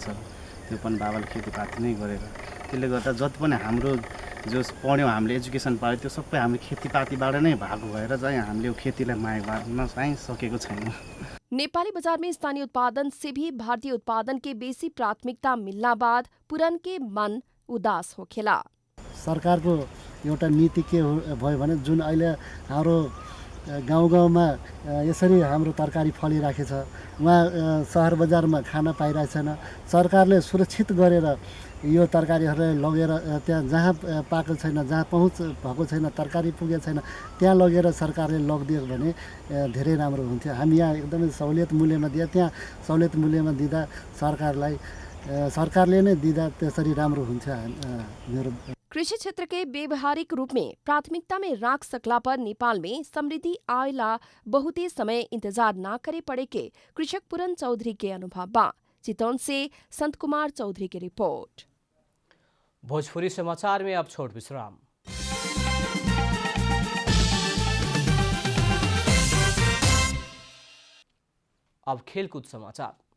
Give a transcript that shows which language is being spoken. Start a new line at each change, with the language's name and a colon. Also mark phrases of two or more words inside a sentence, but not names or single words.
Nepali: त्यो पनि बाबाले खेतीपाती नै गरेर, त्यसले गर्दा जति पनि हाम्रो जो पढ्यौँ हामीले एजुकेसन पायो त्यो सबै हामीले खेतीपातीबाट नै भएको भएर चाहिँ हामीले खेतीलाई माया गर्न चाहिँ सकेको छैन।
Bhojpuri: नेपाली बाजार में स्थानीय उत्पादन से भी भारतीय उत्पादन के बेसी प्राथमिकता मिलना बाद पुरन के मन उदास होखेला।
Nepali: सरकारको एउटा नीति के भयो भने जुन अहिले हाम्रो गाउँमा यसरी हाम्रो तरकारी फलिराखेको छ, उहाँ सहर बजारमा खान पाइरहेको छैन। सरकारले सुरक्षित गरेर यो तरकारीहरूलाई लगेर त्यहाँ जहाँ पाएको छैन, जहाँ पहुँच भएको छैन, तरकारी पुगेको छैन, त्यहाँ लगेर सरकारले लगिदियो भने धेरै राम्रो हुन्थ्यो। हामी यहाँ एकदमै सहुलियत मूल्यमा दिए, त्यहाँ सहुलियत मूल्यमा दिँदा सरकारले नै दिँदा त्यसरी राम्रो हुन्थ्यो। मेरो
Bhojpuri: कृषि क्षेत्र के व्यवहारिक रूप में प्राथमिकता में राख सकला पर नेपाल में समृद्धि आयला बहुते समय इंतजार न करे पड़े के कृषक पुरन चौधरी के अनुभव बा। चितौन से संत कुमार चौधरी की रिपोर्ट। भोजपुरी समाचार में अब छोट विश्राम। अब खेलकूद समाचार।